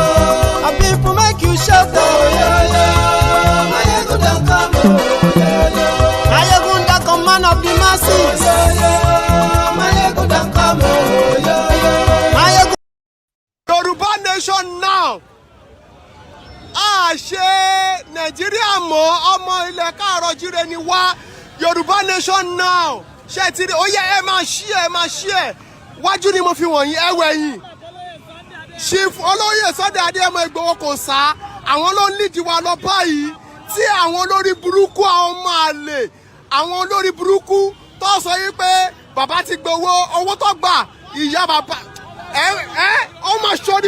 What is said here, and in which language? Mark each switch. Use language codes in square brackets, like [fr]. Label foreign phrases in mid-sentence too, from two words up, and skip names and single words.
[en] My people make you shout, oh, yo, yo. Maiyegun don't come, oh, yo, yo. Maiyegun don't come, man of the masses, oh, yo, yo. Maiyegun don't come, oh, yo, yo. Maiyegun. Yoruba nation now. [yo] Ṣé Nàìjíríà mọ́ ọmọ ilẹ̀ káàárọ̀ jíire ni wá. [en] Yoruba nation now. [yo] Ṣé ti rí ó yẹ ẹ máa ṣí ẹ wájú ni mo fi wọ̀nyí ẹ wẹ̀yìn. Chief olóyè Sunday Igboho kò sá àwọn ló ń lídìí wa lọ báyìí tí àwọn olórí burúkú àwọn ọmọ àlè àwọn olórí burúkú tó sọ yìí pé bàbá ti gbowó owó tó gbà ìyá bàbá ó máa ṣọ́ ní.